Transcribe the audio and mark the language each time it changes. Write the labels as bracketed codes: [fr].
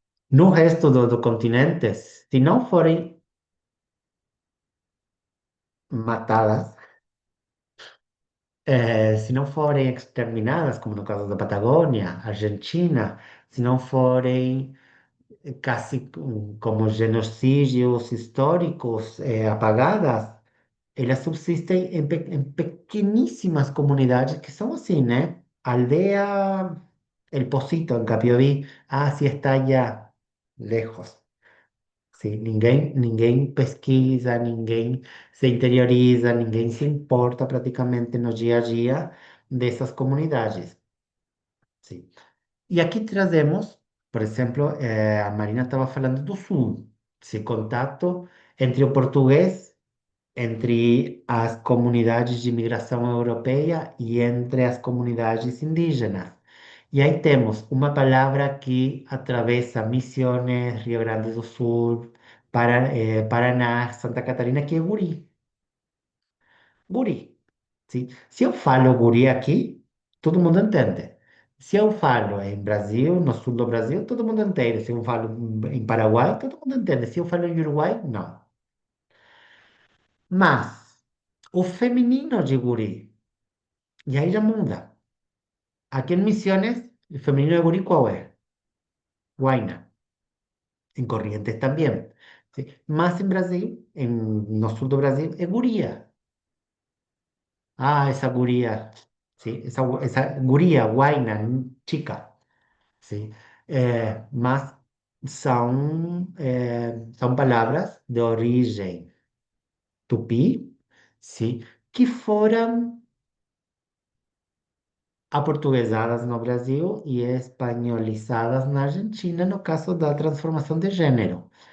[pt] No resto do continente, se não forem matadas, se não forem exterminadas, como no caso da Patagônia, Argentina, se não forem casi como genocídios históricos apagadas, elas subsistem em pequeníssimas comunidades que são assim, né? [es] Aldea El Pocito, en Capiobí, ah, sí está allá, lejos. [pt] Sí, ninguém pesquisa, ninguém se interioriza, ninguém se importa praticamente no dia a dia dessas comunidades. Sí. E aqui trazemos, por exemplo, a Marina estava falando do Sul, esse contato entre o português, entre as comunidades de imigração europeia e entre as comunidades indígenas. E aí temos uma palavra que atravessa Misiones, Rio Grande do Sul, Paraná, Santa Catarina, que é guri. Guri. Sim. Se eu falo guri aqui, todo mundo entende. Se eu falo em Brasil, no sul do Brasil, todo mundo entende. Se eu falo em Paraguai, todo mundo entende. Se eu falo em Uruguai, não. Mas o feminino de guri, e aí já muda. Aqui em [es] Misiones, el femenino de guri, ¿cuál es? Huayna. En Corrientes también. ¿Sí? Más en Brasil, en [pt] no sur do Brasil, [es] es guría. Ah, esa guría. Sí, esa guría, huayna, chica. Sí. Más son palabras de origen tupí, sí, [pt] que foram aportuguesadas no Brasil e espanholizadas na Argentina, no caso da transformação de gênero.